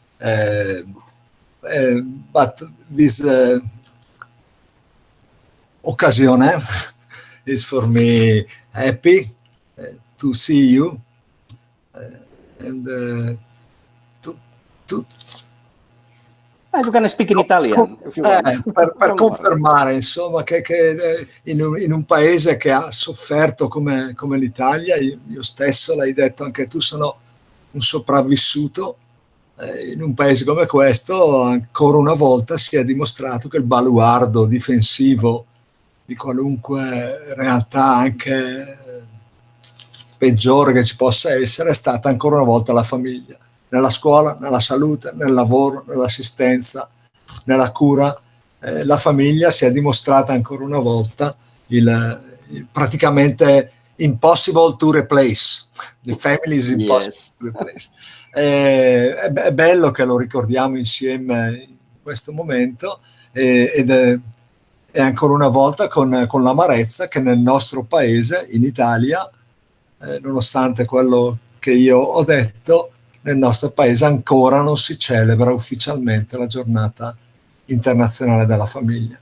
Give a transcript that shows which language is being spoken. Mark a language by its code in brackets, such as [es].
[en] But this occasion is for me happy to see you and to you can speak in Italian if you want. [it] Per confermare insomma che in un paese che ha sofferto come l'Italia, io stesso, l'hai detto anche tu, sono un sopravvissuto. In un paese come questo ancora una volta si è dimostrato che il baluardo difensivo di qualunque realtà anche peggiore che ci possa essere è stata ancora una volta la famiglia, nella scuola, nella salute, nel lavoro, nell'assistenza, nella cura. La famiglia si è dimostrata ancora una volta il praticamente [en] impossible to replace. The family is impossible to replace. [it] È bello che lo ricordiamo insieme in questo momento ed è ancora una volta con l'amarezza che nel nostro paese, in Italia, nonostante quello che io ho detto, nel nostro paese ancora non si celebra ufficialmente la giornata internazionale della famiglia.